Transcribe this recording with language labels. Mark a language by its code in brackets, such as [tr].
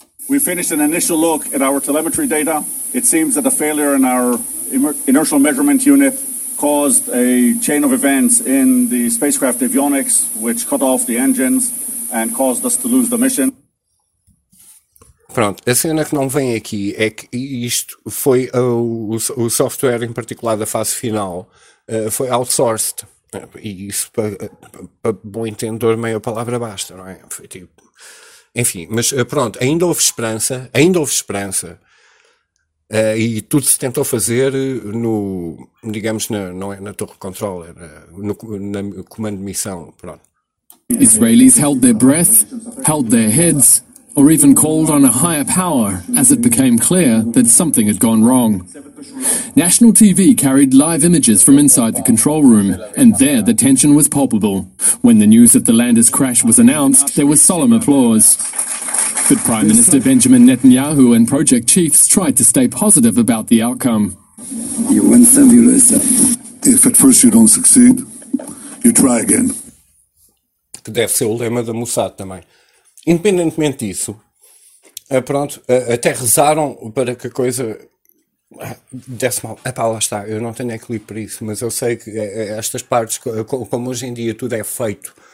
[en] We finished an initial look at our telemetry data. It seems that a failure in our inertial measurement unit caused a chain of events in the spacecraft avionics, which cut off the engines and caused us to lose the mission. [pt] Pronto, a cena que não vem aqui é que isto foi o software, em particular da fase final, foi outsourced. E isso, para bom entendedor, meia palavra basta, não é? Foi tipo... Enfim, mas pronto, ainda houve esperança. E tudo se tentou fazer no, digamos, na, não é na torre de controle, no comando de missão, pronto. [en] Israelis held their breath, held their heads, or even called on a higher power as it became clear that something had gone wrong. National TV carried live images from inside the control room, and there the tension was palpable. When the news of the lander's crash was announced, there was solemn applause. But Prime Minister Benjamin Netanyahu and project chiefs tried to stay positive about the outcome. You win some, you lose some. If at first you don't succeed, you try again. [pt] Que deve ser o lema da Mossad também. Independentemente disso, pronto, até rezaram para que a coisa desse mal. Epá, lá está, eu não tenho equilíbrio para isso, mas eu sei que estas partes, como hoje em dia tudo é feito,